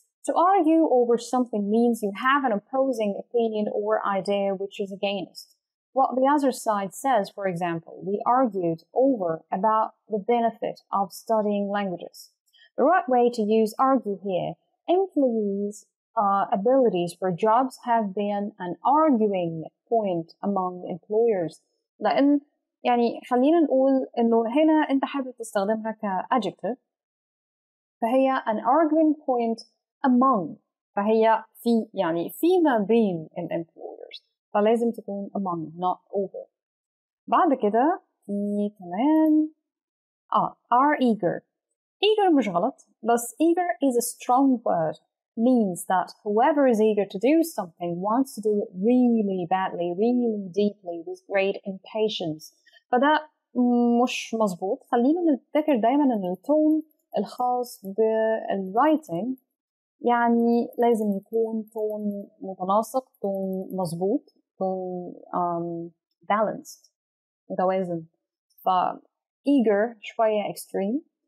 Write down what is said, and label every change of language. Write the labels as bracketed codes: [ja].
[en] To argue over something means you have an opposing opinion or idea which is against what the other side says. For example, we argued over about the benefit of studying languages. The right way to use argue here, employees' abilities for jobs have been an arguing point among employers. [ar] لأن يعني خلينا نقول إنه هنا أنت حابب تستخدمها كadjective، فهي an arguing point among، فهي في يعني فيما بين employers، فلازم تكون among not over. بعد كده في كمان are eager. [en] eager مش غلط، بس eager is a strong word, means that whoever is eager to do something wants to do it really badly, really deeply, with great impatience. [ar] فده مش مظبوط. خلينا نفتكر دايما ان التون الخاص بالرايتنج يعني لازم يكون تون متناسق، تون مظبوط، تكون balanced متوازن. ف eager شوية extreme.